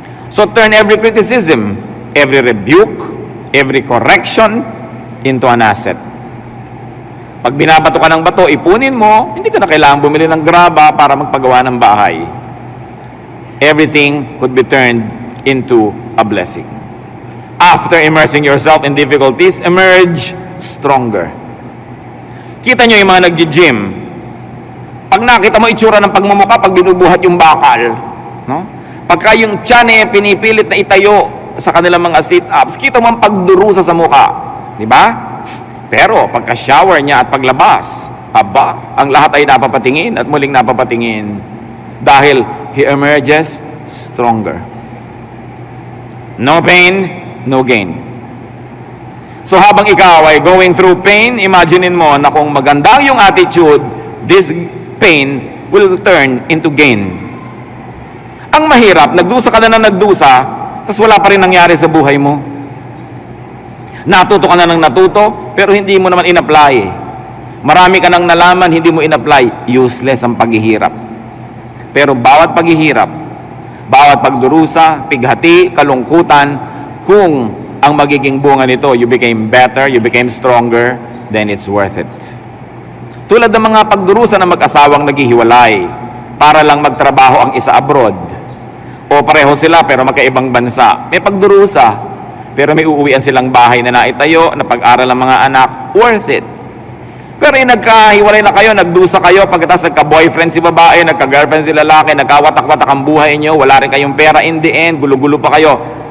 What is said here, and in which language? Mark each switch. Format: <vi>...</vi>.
<en>So turn every criticism, every rebuke, every correction into an asset.</en> <tl>Pag binabato ka ng bato, ipunin mo, hindi ka na kailangan bumili ng graba para magpagawa ng bahay.</tl> <en>Everything could be turned into a blessing. After immersing yourself in difficulties, emerge stronger.</en> <tl>Kita nyo yung mga nag-gym. Pag nakita mo itsura ng pagmumukha, pag binubuhat yung bakal, no? Pagka yung tiyan pinipilit na itayo sa kanilang mga sit-ups, kita mo ang pagdurusa sa mukha. Di ba? Pero pagka shower niya at paglabas, aba, ang lahat ay napapatingin at muling napapatingin.</tl> <en>Dahil he emerges stronger. No pain, no gain.</en> <tl>So habang ikaw ay</tl> <en>going through pain,</en> <tl>imaginein mo na kung maganda yung attitude,</tl> <en>this pain will turn into gain.</en> <tl>Ang mahirap, nagdusa ka na nagdusa, tapos wala pa rin nangyari sa buhay mo. Natuto ka na ng natuto, pero hindi mo naman in-apply. Marami ka nang nalaman, hindi mo in-apply. Useless ang paghihirap. Pero bawat paghihirap, bawat pagdurusa, pighati, kalungkutan, kung ang magiging bunga nito,</tl> <en>you became better, you became stronger, then it's worth</en> <tl>it. Tulad ng mga pagdurusa ng mag-asawang naghihiwalay para lang magtrabaho ang isa abroad. O pareho sila pero magkaibang bansa. May pagdurusa, pero may uuwian silang bahay na naitayo, na pag-aral ng mga anak, worth it. Pero yung nagkahiwalay na kayo, nagdusa kayo, pagkatapos nagka-boyfriend si babae, nagka-girlfriend si lalaki, nagkawatak-watak ang buhay nyo, wala rin kayong pera,</tl> <en>in the end,</en> <tl>gulo-gulo pa kayo.</tl>